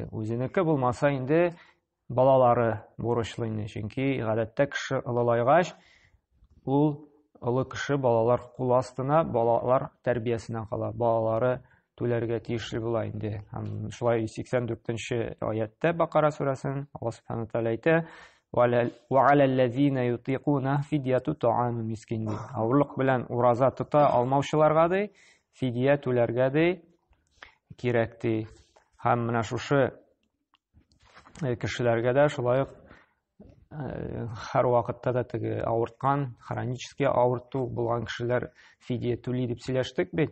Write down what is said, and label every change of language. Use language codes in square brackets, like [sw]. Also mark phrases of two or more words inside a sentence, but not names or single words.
[tt] Үзенеке булмаса инде балалары бурычлы инде, чөнки гадәттә кеше олылайгач, ул олы кеше балалар кул астына, балалар тәрбиясенә кала, балалары түләргә тиешле була инде. Һәм шулай 84-нче аятта Бакара сүрәсен Аллаһ [ar] سبحانه وتعالى [tt] әйтә: [ar] وعلى الذين يطيقونه فدية طعام مسكين. [tt] Авырлык белән ураза тота алмаучыларга да фидия түләргә дә кирәк ди. Һәм менә шушы кешеләргә дә шулай һәр вакытта да теге авырткан, хронически авырту булган кешеләр фидия түли дип сөйләштек бит.